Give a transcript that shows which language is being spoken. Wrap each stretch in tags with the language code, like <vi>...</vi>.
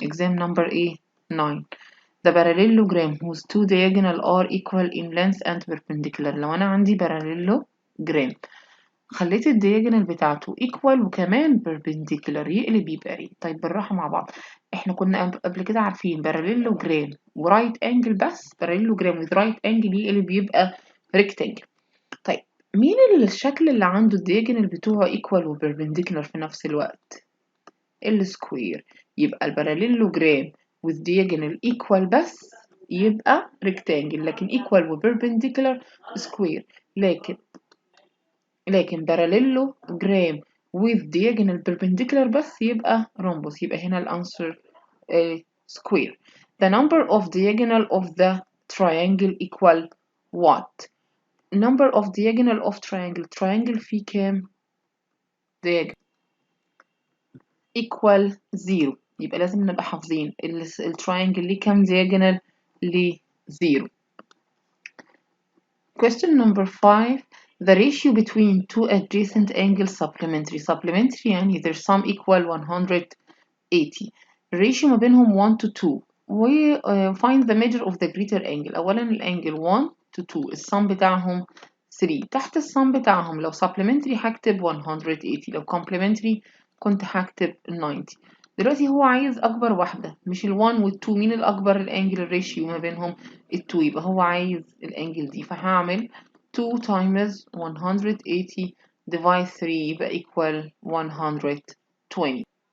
<en>exam number ايه؟ 9. The parallelogram whose two diagonal are equal in length and perpendicular.</en> <ar>لو أنا عندي parallelogram خليت الدياجونال بتاعته equal وكمان perpendicular يقلب يبقى ايه؟ طيب بالراحة مع بعض. احنا كنا قبل كده عارفين parallelogram و right angle بس parallelogram with right angle يقلب يبقى rectangle. طيب مين الشكل اللي عنده الدياجونال بتوعه equal و perpendicular في نفس الوقت؟ السكوير. يبقى الباراليلوجرام with diagonal equal بس يبقى rectangle لكن equal و perpendicular square. لكن parallelogram with diagonal perpendicular بس يبقى rhombus. يبقى هنا الأنسر square.</ar> <en>The number of diagonal of the triangle equal what? number of diagonal of triangle فيه كام diagonal equal 0.</en> <ar>يبقى لازم نبقى حافظين التراينجل ليه كام diagonal ليه 0.</ar> <en>question number 5. the ratio between two adjacent angles supplementary يعني their sum equal 180.</en> <ar>الريشيو ما بينهم 1 to 2 و</ar> <en>find the measure of the greater angle.</en> <ar>أولا الانجل 1 to 2 السم بتاعهم 3. تحت السم بتاعهم لو supplementary هكتب 180 لو complementary كنت هكتب 90. دلوقتي هو عايز أكبر واحدة مش ال1 وال2. مين الأكبر؟ الانجل الريشيو ما بينهم ال2 يبقى هو عايز الانجل دي فهعمل 2 times 180 divide 3 يبقى equal 120.</ar>